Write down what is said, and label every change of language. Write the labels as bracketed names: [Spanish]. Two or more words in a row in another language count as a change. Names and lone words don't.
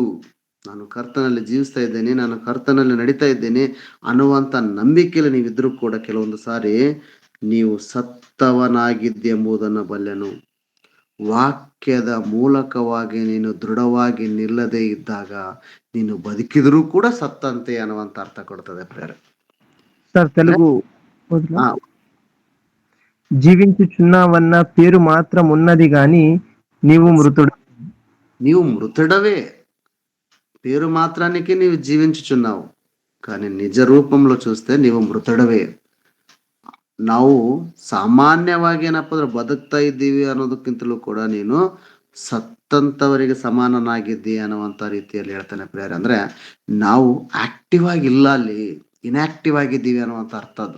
[Kannada] ನಾನು ಕರ್ತನಲ್ಲಿ ಜೀವಿಸ್ತಾ ಇದ್ದೇನೆ, ನಾನು ಕರ್ತನಲ್ಲಿ ನಡೀತಾ ಇದ್ದೇನೆ ಅನ್ನುವಂತ ನಂಬಿಕೆಯಲ್ಲಿ ನೀವಿದ್ರು ಕೂಡ ಕೆಲವೊಂದು ಸಾರಿ ನೀವು ಸತ್ತವನಾಗಿದ್ದೆಂಬುದನ್ನು ಬಲ್ಲೆನು. ವಾಕ್ಯದ ಮೂಲಕವಾಗಿ ನೀನು ದೃಢವಾಗಿ ನಿಲ್ಲದೆ ಇದ್ದಾಗ ನೀನು ಬದುಕಿದರೂ ಕೂಡ ಸತ್ತಂತೆ ಅನ್ನುವಂತ ಅರ್ಥ ಕೊಡ್ತದೆ ಪ್ರೇರೆ. [Telugu] సార్ తెలుగు జీవించుచున్నావన్న పేరు మాత్రం ఉన్నది గాని నీవు మృతుడు. నీవు మృతుడవే, పేరు మాత్రానికి నీవు జీవించుచున్నావు, కానీ నిజ రూపంలో చూస్తే నీవు మృతుడవే. [Kannada] ನಾವು ಸಾಮಾನ್ಯವಾಗಿ ಏನಪ್ಪ ಅಂದ್ರೆ ಬದುಕ್ತಾ ಇದ್ದೀವಿ ಅನ್ನೋದಕ್ಕಿಂತಲೂ ಕೂಡ ನೀನು ಸತ್ತಂತವರಿಗೆ ಸಮಾನನಾಗಿದ್ದಿ ಅನ್ನುವಂಥ ರೀತಿಯಲ್ಲಿ ಹೇಳ್ತಾನೆ ಪ್ರೇಯರ್. ಅಂದ್ರೆ ನಾವು ಆಕ್ಟಿವ್ ಆಗಿಲ್ಲ, ಅಲ್ಲಿ ಇನ್ಆಕ್ಟಿವ್ ಆಗಿದ್ದೀವಿ ಅನ್ನುವಂಥ ಅರ್ಥ ಅದು.